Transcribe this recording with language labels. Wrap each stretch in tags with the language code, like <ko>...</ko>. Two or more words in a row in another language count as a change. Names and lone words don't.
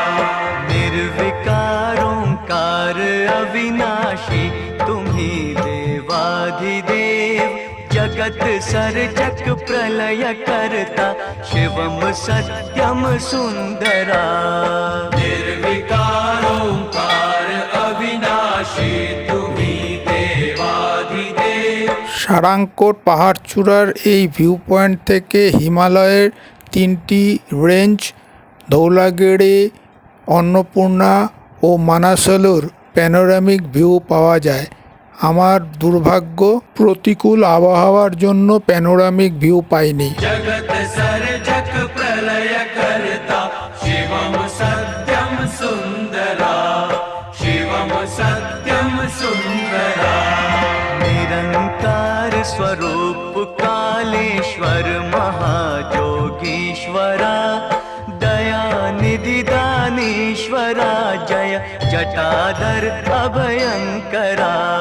<mr>निर्विकार ओंकार अविनाशी तुम्ही देवाधिदेव जगत सर्जक प्रलय करता शिवम सत्यम सुंदरा। निर्विकार ओंकार अविनाशी तुम्ही देवाधिदेव।</mr> <bn>সারাংকোট পাহাড়চূড়ার এই</bn> <en>view point</en> <bn>থেকে হিমালয়ের 3টি রেঞ্জ ধৌলাগিরি, অন্নপূর্ণা ও মানাসালুর</bn> <en>panoramic view</en> <bn>পাওয়া যায়। আমার দুর্ভাগ্য, প্রতিকূল আবহাওয়ার জন্য</bn> <en>panoramic view</en> <bn>পাইনি।</bn> <mr>जगत सर्जक प्रलय करता शिवम सत्यम सुंदरा शिवम सत्यम सुंदरा। निरंकार स्वरूप कालेश्वर महाजोगीश्वरा दयानिधि दानीश्वरा जय जटाधर अभयंकरा।</mr>